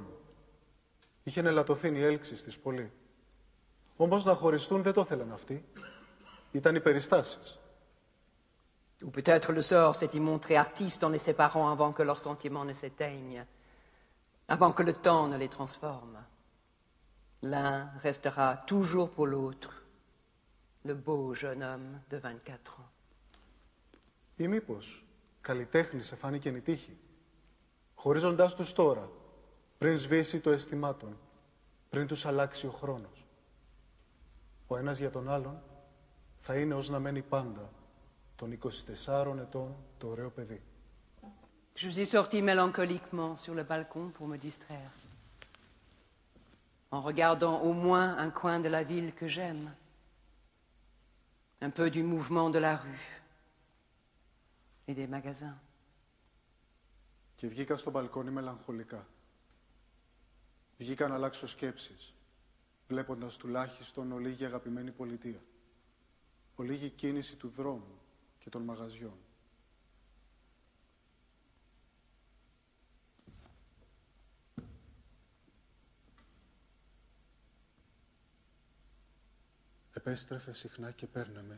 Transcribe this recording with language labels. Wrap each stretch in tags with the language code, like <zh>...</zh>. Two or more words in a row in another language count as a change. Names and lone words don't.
<el>Είχε ελαττωθεί η έλξης της πολύ. Όμως να χωριστούν δεν το ήθελαν αυτοί. Ήταν οι περιστάσεις.</el> <fr>Ou peut-être le sort s'est-il montré artiste en les séparant avant que leurs sentiments ne s'éteignent, avant que le temps ne les transforme. L'un restera toujours pour l'autre, le beau jeune homme de 24 ans.</fr> <el>Ή μήπως καλλιτέχνης εφάνηκε η τύχη, χωρίζοντάς τους τώρα, πριν σβήσει το αισθημάτων, πριν τους αλλάξει ο χρόνος. Ο ένας για τον άλλον θα είναι ως να μένει πάντα των 24 ετών το ωραίο παιδί.</el> <fr>Je suis sorti mélancoliquement sur le balcon pour me distraire, en regardant au moins un coin de la ville que j'aime, un peu du mouvement de la rue, et des magasins.</fr> <el>Και βγήκα στο μπαλκόνι μελαγχολικά. Βγήκα να αλλάξω σκέψεις, βλέποντας τουλάχιστον ολίγη αγαπημένη πολιτεία. Ολίγη κίνηση του δρόμου και των μαγαζιών. Επέστρεφε συχνά και παίρναμε.</el>